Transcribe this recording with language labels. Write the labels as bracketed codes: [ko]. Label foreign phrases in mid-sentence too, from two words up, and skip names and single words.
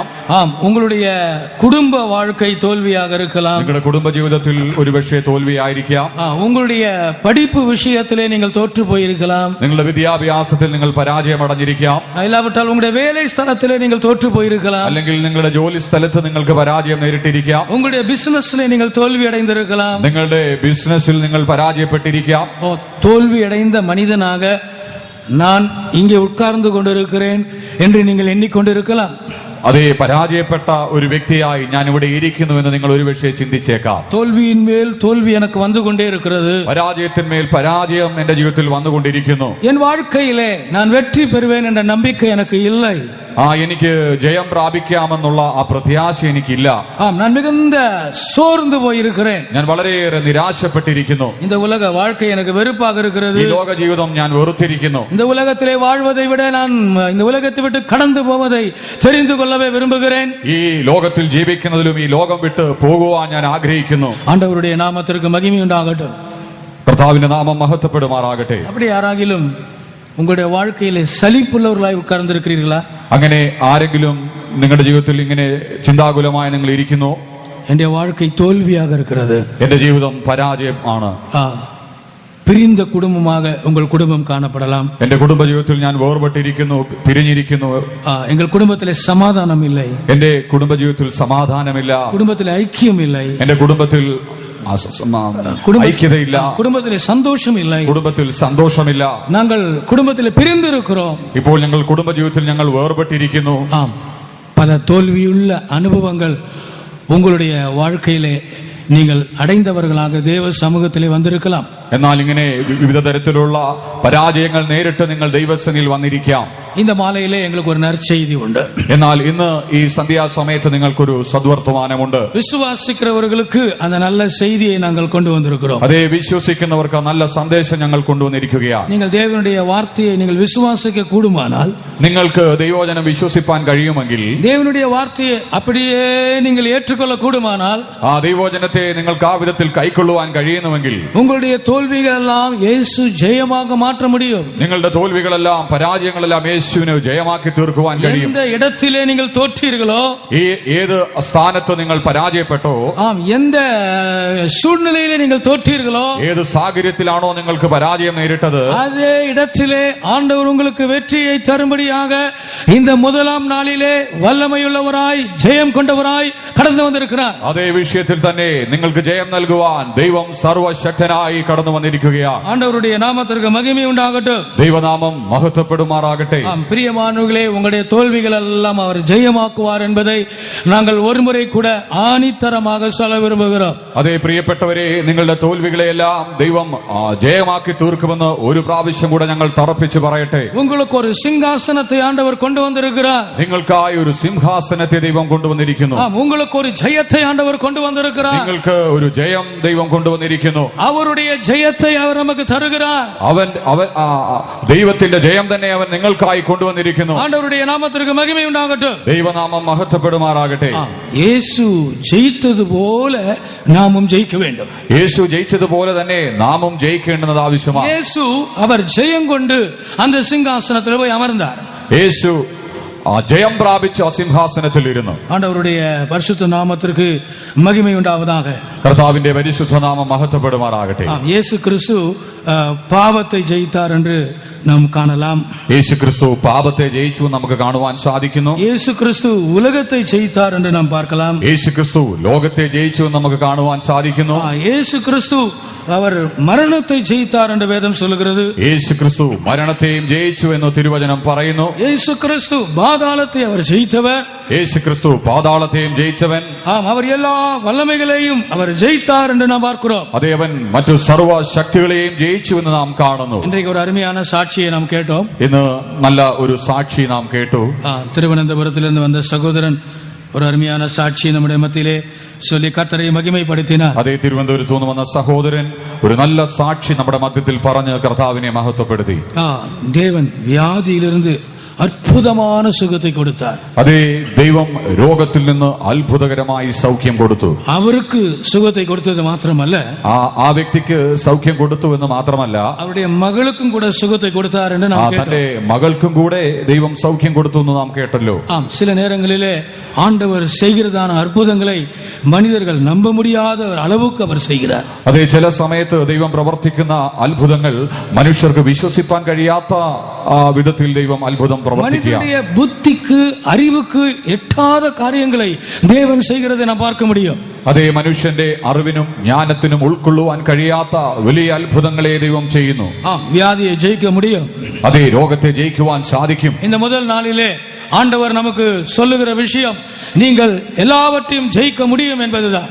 [ta] ஆம், உங்களுடைய குடும்ப வாழ்க்கை தோல்வியாக இருக்கலாம். [ml] നിങ്ങളുടെ കുടുംബ ജീവിതത്തിൽ ഒരുപക്ഷെ തോൽവിയായിരിക്കാം. [ta] உங்களுடைய படிப்பு விஷயத்திலே நீங்கள் தோற்று போயிருக்கலாம். [ml] നിങ്ങളുടെ വിദ്യാഭ്യാസത്തിൽ നിങ്ങൾ പരാജയമടഞ്ഞിരിക്കാം. [ta] இல்லாவிட்டால் உங்களுடைய வேலை ஸ்தலத்திலே நீங்கள் தோற்று போயிருக்கலாம். [ml] അല്ലെങ്കിൽ നിങ്ങളുടെ ജോലി സ്ഥലത്ത് നിങ്ങൾക്ക് പരാജയം നേരിട്ടിരിക്കാം. [ta] உங்களுடைய பிசினஸ்ல நீங்கள் தோல்வி அடைந்திருக்கலாம். [ml] നിങ്ങളുടെ ബിസിനസ്സിൽ നിങ്ങൾ പരാജയപ്പെട്ടിരിക്കാം. [ta] தோல்வி அடைந்த மனிதனாக நான் இங்கே உட்கார்ந்து கொண்டிருக்கிறேன் என்று நீங்கள் எண்ணிக்கொண்டிருக்கலாம். [ml] അതേ പരാജയപ്പെട്ട ഒരു വ്യക്തിയായി ഞാൻ ഇവിടെ ഇരിക്കുന്നു എന്ന് നിങ്ങൾ ഒരുപക്ഷെ ചിന്തിച്ചേക്കാം. [ta] தோல்வியின் மேல் தோல்வி எனக்கு வந்து கொண்டே இருக்கிறது. [ml] പരാജയത്തിന്മേൽ പരാജയം എന്റെ ജീവിതത്തിൽ വന്നുകൊണ്ടിരിക്കുന്നു. [ta] என் வாழ்க்கையிலே நான் வெற்றி பெறுவேன் என்ற நம்பிக்கை எனக்கு இல்லை. [ml] എനിക്ക് ജയം പ്രാപിക്കാമെന്നുള്ള ആ പ്രത്യാശ എനിക്കില്ല. [ta] நான் மிகுந்த சோர்ந்து போயிருக்கிறேன். [ml] ഞാൻ വളരെയേറെ നിരാശപ്പെട്ടിരിക്കുന്നു. [ta] இந்த உலக வாழ்க்கை எனக்கு வெறுப்பாக இருக்கிறது. [ml] ഈ ലോക ജീവിതം ഞാൻ വെറുത്തിരിക്കുന്നു. [ta] இந்த உலகத்திலே வாழ்வதை விட நான் இந்த உலகத்தை விட்டு கடந்து போவதை தெரிந்து கொள்ளவே விரும்புகிறேன். [ml] ഈ ലോകത്തിൽ ജീവിക്കുന്നതിലും ഈ ലോകം വിട്ട് പോകുവാൻ ഞാൻ ആഗ്രഹിക്കുന്നു. [ta] ஆண்டவருடைய நாமத்திற்கு மகிமை உண்டாகட்டும். [ml] കർത്താവിന്റെ നാമം മഹത്വപ്പെടുമാറാകട്ടെ. [ta] அப்படி யாராகிலும் உங்களுடைய வாழ்க்கையிலே சலிப்புள்ளவர்களாய் உட்கார்ந்திருக்கிறீர்களா? [ml] അങ്ങനെ ആരെങ്കിലും നിങ്ങളുടെ ജീവിതത്തിൽ ഇങ്ങനെ ചിന്താകുലമായി നിങ്ങൾ ഇരിക്കുന്നു, [ta] என் வாழ்க்கை தோல்வியாக இருக்கிறது, [ml] എന്റെ ജീവിതം പരാജയം ആണ്, [ta] பிரிந்த குடும்பமாக உங்கள் குடும்பம் காணப்படலாம், [ml] എന്റെ കുടുംബ ജീവിതത്തിൽ ഞാൻ വേർപെട്ടിരിക്കുന്നു, പിരിഞ്ഞിരിക്കുന്നു, [ta] எங்கள் குடும்பத்திலே சமாதானம் இல்லை, [ml] എന്റെ കുടുംബ ജീവിതത്തിൽ സമാധാനമില്ല, [ta] குடும்பத்திலே ஐக்கியம் இல்லை, [ml] എന്റെ കുടുംബത്തിൽ ഐക്യതയില്ല, [ta] குடும்பத்திலே சந்தோஷம் இல்லை, [ml] കുടുംബത്തിൽ സന്തോഷമില്ല, [ta] நாங்கள் குடும்பத்திலே பிரிந்திருக்கிறோம். [ml] ഇപ്പോൾ ഞങ്ങൾ കുടുംബ ജീവിതത്തിൽ ഞങ്ങൾ വേർപെട്ടിരിക്കുന്നു. [ta] ஆம், பல தோல்வியுள்ள அனுபவங்கள் உங்களுடைய வாழ்க்கையிலே நீங்கள் அடைந்தவர்களாக தேவ சமூகத்திலே வந்திருக்கலாம். [ml] എന്നാൽ ഇങ്ങനെ വിവിധ തരത്തിലുള്ള പരാജയങ്ങൾ നേരിട്ട് നിങ്ങൾ ദൈവസന്നിധിയിൽ വന്നിരിക്കാം. [ta] இந்த மாலையிலே எங்களுக்கு ஒரு நற்செய்தி உண்டு. [ml] എന്നാൽ ഇന്ന് ഈ സന്ധ്യാസമയത്ത് നിങ്ങൾക്കൊരു സദ്വർത്തമാനമുണ്ട്. [ta] വിശ്വാസിക്കുന്നവர்களுக்கு அந்த நல்ல செய்தியை நாங்கள் கொண்டு வந்திருக்கிறோம். [ml] അതേ, വിശ്വസിക്കുന്നവർക്ക് നല്ല സന്ദേശം ഞങ്ങൾ കൊണ്ടുവന്നിരിക്കുകയാണ്. [ta] நீங்கள் தேவனுடைய வார்த்தையை நீங்கள் விசுவாசிக்க கூடுமானால், [ml] നിങ്ങൾക്ക് ദൈവവചനം വിശ്വസിപ്പാൻ കഴിയുമെങ്കിൽ, [ta] தேவனுடைய வார்த்தையை அப்படியே நீங்கள் ஏற்றுக்கொள்ள கூடுமானால், [ml] ആ ദൈവവചനത്തെ നിങ്ങൾക്ക് ആ വിധത്തിൽ കൈക്കൊള്ളുവാൻ കഴിയുന്നുവെങ്കിൽ, [ta] உங்களுடைய தோல்விகள் எல்லாம் இயேசு ஜெயமாக மாற்ற முடியும். [ml] നിങ്ങളുടെ തോൽവികളെല്ലാം പരാജയങ്ങളെല്ലാം യേശുവിനെ ജയമാക്കി തീർക്കുവാൻ കഴിയും. [ta] எந்த இடத்திலே நீங்கள் தோற்றீர்களோ, [ml] ഏത് സ്ഥാനത്ത് നിങ്ങൾ പരാജയപ്പെട്ടോ, [ta] ஆம், எந்த சூழ்நிலையிலே நீங்கள் தோற்றீர்களோ, [ml] ഏത് സാഹചര്യത്തിലാണോ നിങ്ങൾക്ക് പരാജയം നേരിട്ടത്, [ta] அதே இடத்திலே ஆண்டவர் உங்களுக்கு வெற்றியை தரும்படியாக இந்த முதலாம் நாளிலே வல்லமையுள்ளவராய் ஜெயம் கொண்டவராய் கடந்து வந்திருக்கிறார். [ml] അതേ വിഷയത്തിൽ തന്നെ നിങ്ങൾക്ക് ജയം നൽകുവാൻ ദൈവം സർവശക്തനായി കടന്നു വന്നിരിക്കുകയാണ്. [ta] ஆண்டவருடைய நாமத்திற்கு மகிமை உண்டாகட்டும். [ml] ദൈവനാമം മഹത്വപ്പെടുമാറാകട്ടെ. [ta] ஆம், பிரியமானவர்களே, உங்களுடைய தோல்விகள் எல்லாம் அவர் ஜெயமாக்குவார் என்பதை நாங்கள் ஒருமுறை கூட ஆணித்தரமாக சொல்ல விரும்புகிறோம். [ml] അതേ പ്രിയപ്പെട്ടവരെ, നിങ്ങളുടെ തോൽവികളെയെല്ലാം ദൈവം ജയമാക്കി തീർക്കുമെന്ന് ഒരു പ്രാവശ്യം കൂടെ ഞങ്ങൾ തറപ്പിച്ച് പറയട്ടെ. [ta] உங்களுக்கு ஒரு சிங்காசனத்தை ஆண்டவர் கொண்டு வந்திருக்கிறார். [ml] നിങ്ങൾക്കായി ഒരു സിംഹാസനത്തെ ദൈവം കൊണ്ടുവന്നിരിക്കുന്നു. [ta] ஆம், உங்களுக்கு ஒரு ஜெயத்தை ஆண்டவர் கொண்டு வந்திருக்கிறார். [ml] നിങ്ങൾക്ക് ഒരു ജയം ദൈവം കൊണ്ടുവന്നിരിക്കുന്നു. [ta] அவருடைய ஜெயத்தை அவர் நமக்கு தருகிறார். [ml] അവൻ ദൈവത്തിന്റെ ജയം തന്നെ അവൻ നിങ്ങൾക്കായി കൊണ്ടുവന്നിരിക്കുന്നു. [ta] ஆண்டவருடைய நாமத்திற்கு மகிமை உண்டாகட்டும். [ml] ദൈവനാമം മഹത്വപ്പെടുമാറാകട്ടെ. [ta] இயேசு ஜெயித்தது போல நாமும் ஜெயிக்க வேண்டும். [ml] യേശു ജയിച്ചതുപോലെ തന്നെ നാമും ജയിക്കേണ്ടത് ആവശ്യമാണ്. [ta] இயேசு அவர் ஜெயம் கொண்டு அந்த சிங்காசனத்தில் போய் அமர்ந்தார். [ml] യേശു ജയം പ്രാപിച്ച് സിംഹാസനത്തിൽ ഇരുന്നു. [ta] ஆண்டவருடைய பரிசுத்த நாமத்திற்கு மகிமை உண்டாவதாக. [ml] കർത്താവിന്റെ പരിശുദ്ധ നാമം മഹത്വപ്പെടുമാറാകട്ടെ. [ta] இயேசு கிறிஸ்து பாவத்தை ஜெயித்தார் என்று நாம் காணலாம். [ml] യേശു ക്രിസ്തു പാപത്തെ ജയിച്ചു നമുക്ക് കാണുവാൻ സാധിക്കുന്നു. [ta] இயேசு கிறிஸ்து உலகத்தை ஜெயித்தார் என்று நாம் பார்க்கலாம். [ml] യേശു ക്രിസ്തു ലോകത്തെ ജയിച്ചു നമുക്ക് കാണുവാൻ സാധിക്കുന്നു. [ta] இயேசு கிறிஸ்து அவர் மரணத்தை ஜெயித்தார் என்று வேதம் சொல்லுகிறது. [ml] യേശു ക്രിസ്തു മരണത്തെയും ജയിച്ചു എന്ന് തിരുവചനം പറയുന്നു. [ta] இயேசு கிறிஸ்து பாதாளத்தை அவர் ஜெயித்தவர். [ml] യേശു ക്രിസ്തു പാതാളത്തെയും ജയിച്ചവൻ. [ta] ஆம், அவர் எல்லா வல்லமைகளையும் அவர் ஜெயித்தார் என்று நாம் பார்க்கிறோம். [ml] അതേ, അവൻ മറ്റു സർവ്വ ശക്തികളെയും ജയിച്ചു എന്ന് നാം കാണുന്നു. [ta] இன்றைக்கு ஒரு அருமையான சாட்சியை நாம் கேட்டோம். [ml] ഇന്ന് നല്ല ഒരു സാക്ഷി നാം കേട്ടു. [ta] திருவனந்தபுரத்திலிருந்து வந்த சகோதரன் ஒரு அருமையான சாட்சி நம்முடைய மத்தியிலே சொல்லி கர்த்தரை மகிமைப்படுத்தினார். [ml] അതേ, തിരുവനന്തപുരത്ത് നിന്ന് വന്ന സഹോദരൻ ഒരു നല്ല സാക്ഷി നമ്മുടെ മധ്യത്തിൽ പറഞ്ഞ് കർത്താവിനെ മഹത്വപ്പെടുത്തി. [ta] தேவன் வியாதியிலிருந்து அற்புதமான சுகத்தை கொடுத்தார். [ml] അതേ, ദൈവം രോഗത്തിൽ നിന്ന് അത്ഭുതകരമായി സൗഖ്യം കൊടുത്തു. [ta] அவர்க்கு சுகத்தை கொடுத்தது மாத்திரமல்ல, [ml] ആ വ്യക്തിക്ക് സൗഖ്യം കൊടുത്തു എന്ന് മാത്രമല്ല, [ta] அவருடைய மகளுக்கும் கூட சுகத்தை கொடுத்தார் என்று நாம் கேட்டோம். [ml] തന്റെ മകൾക്കും കൂടെ ദൈവം സൗഖ്യം കൊടുത്തു എന്ന് നാം കേട്ടല്ലോ. [ta] சில நேரங்களிலே ஆண்டவர் செய்கிறதான அற்புதங்களை மனிதர்கள் நம்ப முடியாத அளவுக்கு அவர் செய்கிறார். [ml] അതേ, ചില സമയത്ത് ദൈവം പ്രവർത്തിക്കുന്ന അത്ഭുതങ്ങൾ മനുഷ്യർക്ക് വിശ്വസിപ്പാൻ കഴിയാത്ത വിധത്തിൽ ദൈവം അത്ഭുതം [ta] மனிதனுடைய புத்திக்கு அறிவுக்கு எட்டாத காரியங்களை தேவன் செய்கிறதை நாம் பார்க்க முடியும். [ml] അതേ, മനുഷ്യന്റെ അറിവിനും ജ്ഞാനത്തിനും ഉൾക്കൊള്ളുവാൻ കഴിയാത്ത വലിയ അത്ഭുതങ്ങളെ ദൈവം ചെയ്യുന്നു. [ta] வியாதியை ஜெயிக்க முடியும். [ml] അതേ, രോഗത്തെ ജയിക്കുവാൻ സാധിക്കും. [ta] இந்த முதல் நாளிலே ஆண்டவர் நமக்கு சொல்லுகிற விஷயம், நீங்கள் எல்லாவற்றையும் ஜெயிக்க முடியும் என்பதுதான்.